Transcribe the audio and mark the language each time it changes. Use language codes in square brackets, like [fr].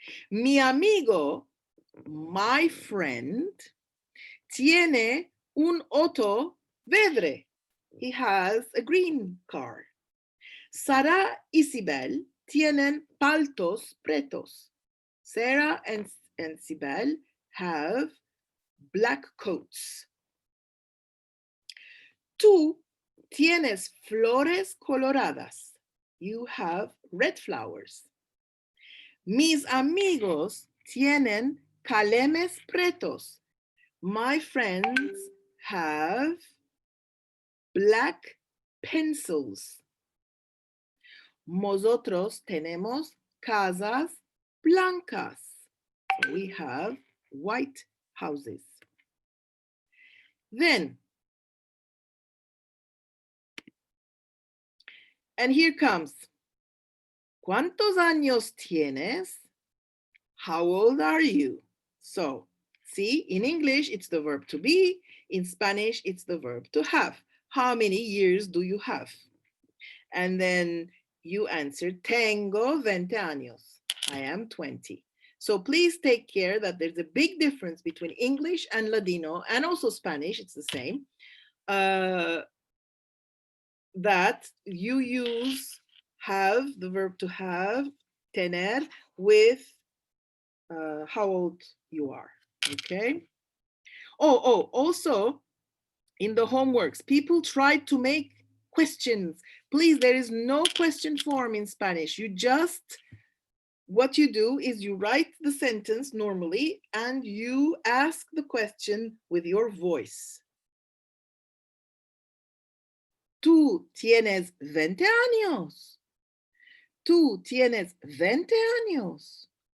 [lad] Mi amigo, [en] my friend, [lad] tiene un auto verde. [en] He has a green car. [lad] Sara y Sibel tienen paltos pretos. [en] Sarah and Sibel have black coats. [lad] Tú tienes flores coloradas. [en] You have red flowers. [lad] Mis amigos tienen calemes pretos. [en] My friends have black pencils. [lad] Nosotros tenemos casas blancas. [en] So we have white houses. Then, and here comes, [lad] ¿cuántos años tienes? [en] How old are you? So, see, in English, it's the verb to be. In Spanish, it's the verb to have. How many years do you have? And then you answer, [lad] tengo 20 años. [en] I am 20. So please take care that there's a big difference between English and Ladino, and also Spanish, it's the same, that you use have, the verb to have, tener, with how old you are, okay? Oh, also, in the homeworks, people try to make questions. Please, there is no question form in Spanish. You just, what you do is you write the sentence normally and you ask the question with your voice. [lad] Tú tienes 20 años. Tú tienes 20 años.